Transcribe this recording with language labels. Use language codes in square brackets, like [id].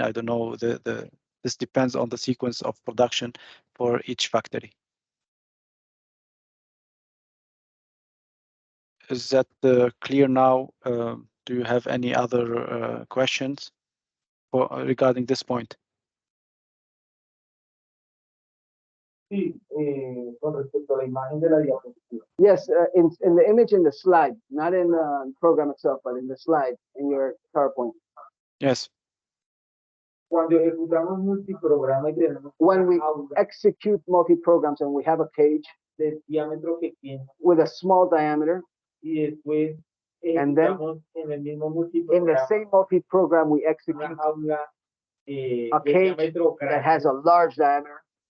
[en] I don't know, this depends on the sequence of production for each factory. Is that clear now? Do you have any other questions regarding this point? [es] Sí, con respecto a la imagen de la diapositiva. [en] Yes, in the image in the slide, not in the program itself, but in the slide in your PowerPoint. Yes. Cuando ejecutamos multiprograma y tenemos when we execute multi-programs and we have a cage de diámetro pequeño with a small diameter, y después and then en el mismo in the same multi-program we execute a cage that has a large diameter.